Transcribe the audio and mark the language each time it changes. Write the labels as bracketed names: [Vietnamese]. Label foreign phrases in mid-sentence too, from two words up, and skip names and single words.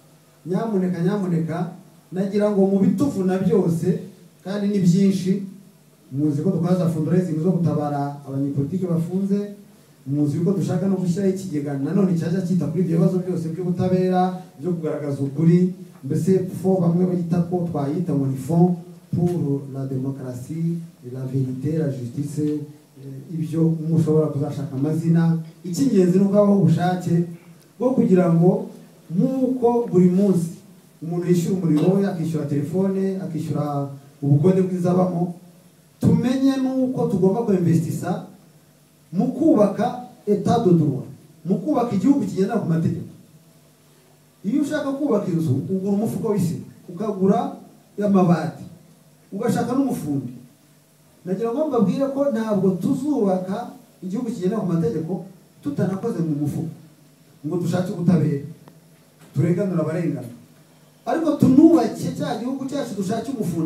[Kinyarwanda] Nyamuneka nagira ngo mu bituvuna byose, kandi ni byinshi, muzi ko dukoza fundraising zo gutabara abanyepolitike bafunze, muzi ko dushaka no gushyiraho ikigega nanone cyaje cyita kuri ibyo bibazo byose by'ubutabera, byo kugaragaza ukuri, mbese fo bamwe bayita ko twayita ngo ni [French] fond pour la démocratie, la vérité, la justice. [Kinyarwanda] Ibyo mushobora kuzashaka amazina. Icy'ingenzi nuko abaho ubushake bwo kugira ngo nk'uko buri munsi umuntu yishyura umuriro we, akishyura telefone, akishyura ubukode bw'izabamo, tumenye nuko tugomba kuinvestisa mu kubaka [French] état de droit, [Kinyarwanda] mu kubaka igihugu kigendera ku mategeko. Iyo ushaka kubaka inzu ugura umufuko w'isima, ukagura y'amabati, ugashaka n'umufundi. Nagira ngo mbabwire ko ntabwo tuzubaka igihugu kigenda ku mategeko tutanakoze mu mufuko ngo dushake ubutabera turenganura abarengana, ariko tunubake cya gihugu cyacu dushake umufundi.